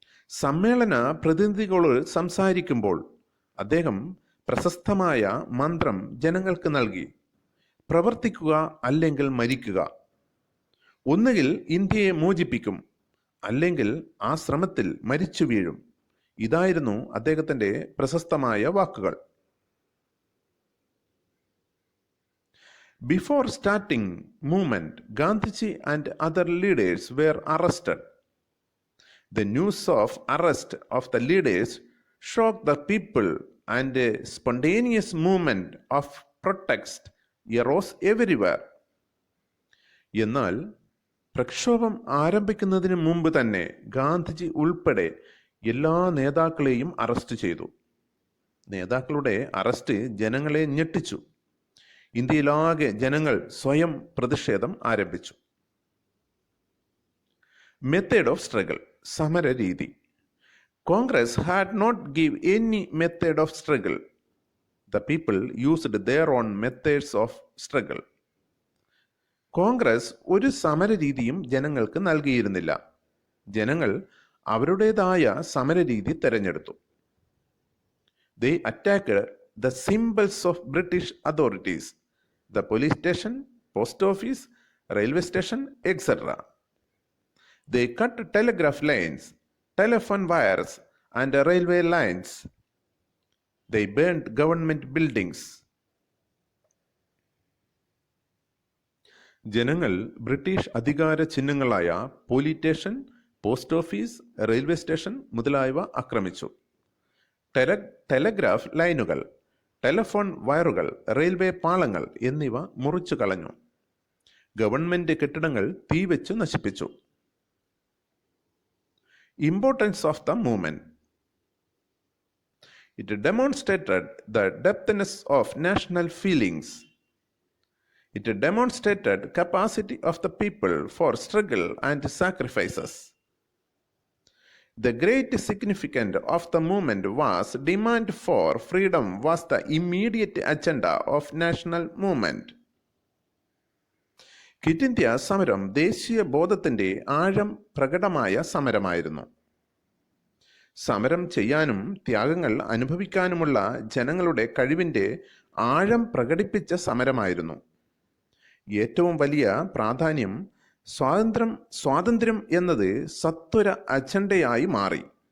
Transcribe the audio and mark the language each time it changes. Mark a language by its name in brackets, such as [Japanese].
[Malayalam] സമ്മേളന പ്രതിനിധികളോട് സംസാരിക്കുമ്പോൾ അദ്ദേഹം പ്രശസ്തമായ മന്ത്രം ജനങ്ങൾക്ക് നൽകി. പ്രവർത്തിക്കുക അല്ലെങ്കിൽ മരിക്കുക. ഒന്നുകിൽ ഇന്ത്യയെ മോചിപ്പിക്കും, അല്ലെങ്കിൽ ആ ശ്രമത്തിൽ മരിച്ചു വീഴും. ഇതായിരുന്നു അദ്ദേഹത്തിന്റെ പ്രശസ്തമായ വാക്കുകൾ. [English] Before starting movement, Gandhiji and other leaders were arrested. The news of arrest of the leaders shocked the people and a spontaneous movement of protest arose everywhere. [Malayalam] എന്നാൽ പ്രക്ഷോഭം ആരംഭിക്കുന്നതിന് മുമ്പ് തന്നെ ഗാന്ധിജി ഉൾപ്പെടെ എല്ലാ നേതാക്കളെയും അറസ്റ്റ് ചെയ്തു. നേതാക്കളുടെ അറസ്റ്റ് ജനങ്ങളെ ഞെട്ടിച്ചു. ഇന്ത്യയിലാകെ ജനങ്ങൾ സ്വയം പ്രതിഷേധം ആരംഭിച്ചു. [English] Method of struggle, സമരരീതി. Congress had not give any method of struggle. The people used their own methods of struggle. [Malayalam] Congress ഒരു സമരരീതിയും ജനങ്ങൾക്ക് നൽകിയിരുന്നില്ല. ജനങ്ങൾ അവരുടേതായ സമരരീതി തെരഞ്ഞെടുത്തു. [English] They attacked the symbols of British authorities, the police station, post office, railway station, etc. They cut telegraph lines, telephone wires, and railway lines. They burned government buildings. [Malayalam] ജനങ്ങൾ British അധികാര ചിഹ്നങ്ങളായ police station, post office, railway station മുതലായവ ആക്രമിച്ചു. Telegraph ലൈനുകൾ, telephone വയറുകൾ, railway പാളങ്ങൾ എന്നിവ മുറിച്ചു കളഞ്ഞു. Government കെട്ടിടങ്ങൾ തീവെച്ചു നശിപ്പിച്ചു. [English] Importance of the movement. It demonstrated the depthness of national feelings. It demonstrated capacity of the people for struggle and sacrifices. The great significance of the movement was demand for freedom was the immediate agenda of national movement. [Malayalam] Quit India സമരം ദേശീയ ബോധത്തിന്റെ ആഴം പ്രകടമായ സമരമായിരുന്നു. സമരം ചെയ്യാനും ത്യാഗങ്ങൾ അനുഭവിക്കാനുമുള്ള ജനങ്ങളുടെ കഴിവിന്റെ ആഴം പ്രകടിപ്പിച്ച സമരമായിരുന്നു. ഏറ്റവും വലിയ പ്രാധാന്യം സ്വാതന്ത്ര്യം എന്നത് സത്വര അജണ്ടയായി മാറി.